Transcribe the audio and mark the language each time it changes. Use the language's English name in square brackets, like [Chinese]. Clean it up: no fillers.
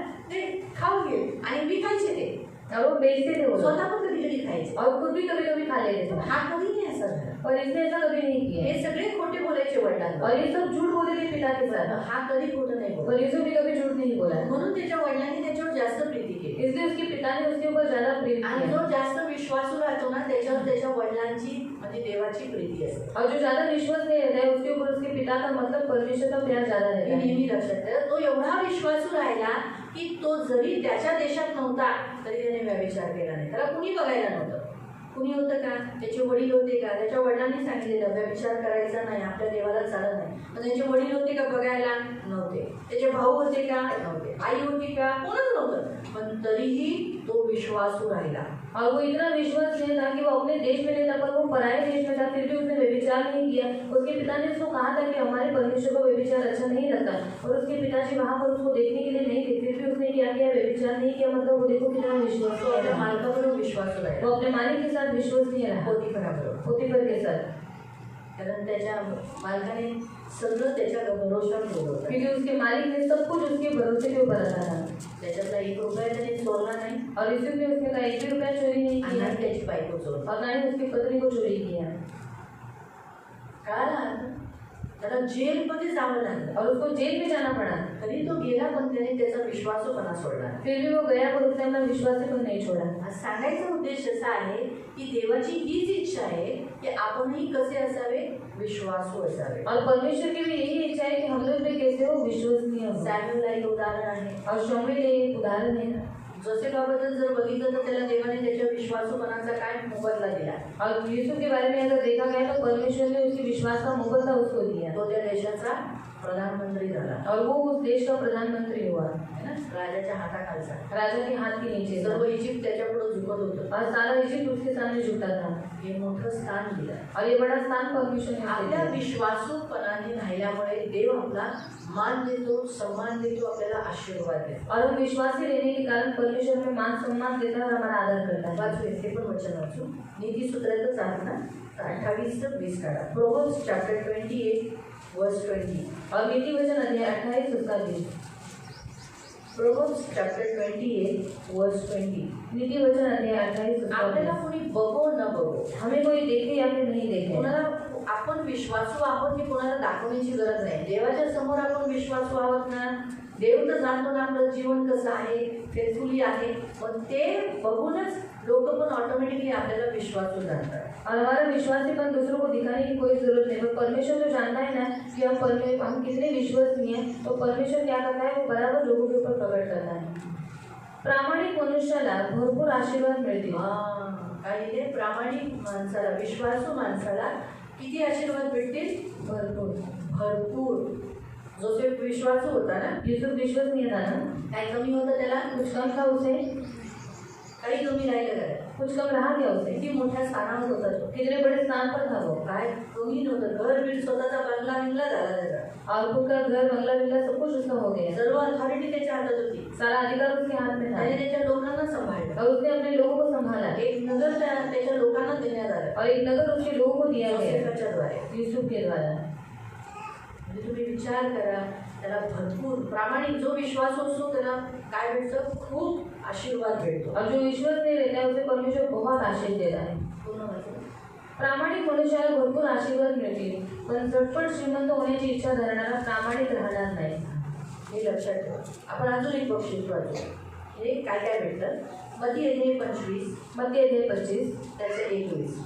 [Marathi] ते खाऊन गेले आणि विकायचे ते, [Hindi] और वो बेचते थे वो लोग. [Marathi] स्वतः पण कधी कधी खायचे. [Hindi] और खुद भी कभी कभी खा लेते थे. [Marathi] हा कधी नाही असं झालं. [Hindi] और इसने ऐसा कभी नहीं किया. [Marathi] हे सगळे खोटे बोलायचे वडिलांना. [Hindi] और ये सब झूठ बोले थे पिता के साथ. [Marathi] हा कधी खोटं नाही बोलत. [Hindi] और यूसुफ भी कभी झूठ नहीं बोला. [Marathi] म्हणून त्याच्या वडिलांनी त्याच्यावर जास्त प्रीती केली. [Hindi] इसलिए उसके पिता ने उसके ऊपर ज्यादा प्रेम [Marathi] आणि [Hindi] किया. [Marathi] जो जास्त विश्वासू राहतो ना, त्याच्यावर त्याच्या वडिलांची म्हणजे देवाची प्रीती असते. [Hindi] और जो ज्यादा विश्वास नहीं रहता है उसके ऊपर उसके पिता का मतलब परमेश्वर का प्यार ज्यादा रहता [Marathi] हे [Hindi] है. [Marathi] नेहमी लक्षात ठेवा. तो एवढा विश्वासू राहिला की तो जरी त्याच्या देशात नव्हता तरी त्याने व्यभिचार केला नाही. त्याला कुणी बघायला नव्हतं. कुणी होतं का, त्याचे वडील होते का, त्याच्या वडिलांनी सांगितलेलं व्यभिचार करायचा नाही, आपल्या देवाला चालत नाही. पण त्याचे वडील होते का बघायला, नव्हते. त्याचे भाऊ होते का, नव्हते. आई होती का, कोणच नव्हतं. पण तरीही तो विश्वासू राहिला. [Hindi] और वो इतना विश्वास नहीं था कि वो अपने देश में नहीं था, पर वो पराये देश में था, फिर भी उसने व्यभिचार नहीं किया. उसके पिता ने उसको कहा था कि हमारे परमेश्वर को व्यभिचार अच्छा नहीं लगता. और उसके पिताजी वहाँ पर उसको देखने के लिए नहीं थे, फिर भी उसने क्या किया, व्यभिचार नहीं किया. मतलब वो देखो कितना विश्वास [Marathi] तो आपल्या मालकाबरोबर विश्वासू राहिला. [Hindi] वो अपने मालिक के साथ विश्वसनीय रहा. [Marathi] पोतीफराबरोबर. [Hindi] पोतीफर के साथ, [Marathi] कारण त्याच्या मालकाने सगळं त्याच्या भरोशावर ठेवलं होतं. [Hindi] क्योंकि उसके मालिक ने सब कुछ उसके भरोसे के ऊपर रखा था. [Marathi] त्याच्यातला 1 रुपया त्याने चोरला नाही [Hindi] और यूसुफ ने उसने का 1 रुपया चोरी नहीं [Marathi] आणि [Hindi] किया. [Marathi] त्याची बायको चोरली. [Hindi] और ना ही उसकी पत्नी को चोरी किया. [Marathi] कळालं? त्याला जेलमध्ये जावं लागलं, [Hindi] और उसको जेल में जाना पड़ा, [Marathi] तरी तो गेला, पण त्याने त्याचा विश्वासूपणा सोडला. [Hindi] फिर भी वो गया पर उसने अपना विश्वास को नहीं छोड़ा. [Marathi] आज सांगायचा उद्देश असा आहे की देवाची हीच इच्छा आहे की आपणही कसे असावे, विश्वासू असावे. [Hindi] और परमेश्वर की भी यही इच्छा है कि हम लोग भी कैसे हो, विश्वसनीय हो. [Marathi] सॅम्युएल एक उदाहरण आहे. [Hindi] और शमूएल एक उदाहरण है. [Marathi] जोसेफाबद्दल जर बघितलं तर त्याला देवाने त्याच्या विश्वासूपणाचा काय मोबदला दिला. [Hindi] और यीशु के बारे में अगर देखा गया तो परमेश्वर ने उसके विश्वास का मोबदला उसको दिया. [Marathi] तो त्या देशाचा प्रधानमंत्री झाला, [Hindi] और वो उस देश का प्रधानमंत्री हुआ, [Marathi] है ना, राजाच्या हाताखालचा. [Hindi] राजा के हाथ के नीचे था. [Marathi] सर्व इजिप्त त्याच्यापुढे झुकत होतं. [Hindi] और सारा इजिप्ट उसके सामने झुकता था. [Marathi] हे मोठं स्थान दिलं. [Hindi] और ये बड़ा स्थान परमेश्वर ने उसे [Marathi] आपल्या [Hindi] दिया. [Marathi] विश्वासूपणाने राहिल्यामुळे देव आपला मान देतो, सम्मान देतो, आपल्याला आशीर्वाद देतो. [Hindi] और हम विश्वासी रहने के कारण परमेश्वर में मान सम्मान देता है और हमारा आदर करता है. [Marathi] वाचू, ते पण वचन वाचू. नीती सूत्रातच आहात ना, 28-20 काढा. [English] Proverbs chapter 28 verse 20. [Hindi] और नीति वचन अध्याय 28 उसका 20. [English] Proverbs chapter 28 verse 20. [Hindi] नीति वचन अध्याय 28 उसका [Marathi] आपल्याला [Hindi] 20. [Marathi] कोणी बघो न बघो, [Hindi] हमें कोई देखे या फिर नहीं देखे, [Marathi] कोणाला आपण विश्वासू आहोत हे कोणाला दाखवण्याची गरज नाही. देवाच्या समोर आपण विश्वासू आहोत ना, देव तर जाणतो ना आपलं जीवन कसं आहे, फेथफुली आहे, पण ते बघूनच लोक पण ऑटोमेटिकली आपल्याला विश्वासू जाणतात. [Hindi] और हमारा विश्वासीपन दूसरों को दिखाने की कोई जरूरत नहीं. पर परमेश्वर जो जानता है ना कि हम कितने विश्वसनीय हैं, तो परमेश्वर क्या करता है, वो बराबर लोगों के ऊपर प्रकट करता है. [Marathi] प्रामाणिक मनुष्याला भरपूर आशीर्वाद मिळतील. काय इथे प्रामाणिक माणसाला, विश्वासू माणसाला किती आशीर्वाद भेटतील? भरपूर. भरपूर. जोसेफ विश्वासू होता ना, [Hindi] यूसुफ विश्वसनीय था ना, [Marathi] काय कमी होतं त्याला? [Hindi] कुछ कम था उसे, [Marathi] काही कमी राहिलं काय? [Hindi] कुछ कम रहा क्या उसे. [Marathi] किती मोठ्या स्थानावर होता तो, [Hindi] कितने बड़े स्थान पर था वो. [Marathi] काय कमी नव्हतं. घर बीड स्वतःचा बंगला बिंगला झाला त्याचा. [Hindi] और खुद का घर बंगला बिंगला सब कुछ उसका हो गया. [Marathi] सर्व अथॉरिटी त्याच्या हातात होती. [Hindi] सारा अधिकार उसके हाथ में था. [Marathi] त्याने त्याच्या लोकांना सांभाळलं. [Hindi] और उसने अपने लोगों को संभाला. [Marathi] एक नगर त्याच्या लोकांना देण्यात आलं, [Hindi] और एक नगर उसके लोगों को दिया गया [Marathi] जोसेफाच्या द्वारे. [Hindi] यूसुफ के द्वारा. [Marathi] म्हणजे तुम्ही विचार करा, त्याला भरपूर प्रामाणिक जो विश्वास असतो त्याला काय भेटतं? खूप आशीर्वाद भेटतो. [Hindi] और जो विश्वास नहीं रहता है उसे परमेश्वर बहुत आशीष देता है. [Marathi] पूर्ण वाचलं. प्रामाणिक मनुष्याला भरपूर आशीर्वाद मिळतील, पण झटपट श्रीमंत होण्याची इच्छा धरणारा प्रामाणिक राहणार नाही. हे लक्षात ठेवा. आपण अजून एक बक्षीस वाचू. हे काय काय भेटतं? मत्ती अध्याय 25 मत्ती अध्याय 25 त्याचं 21.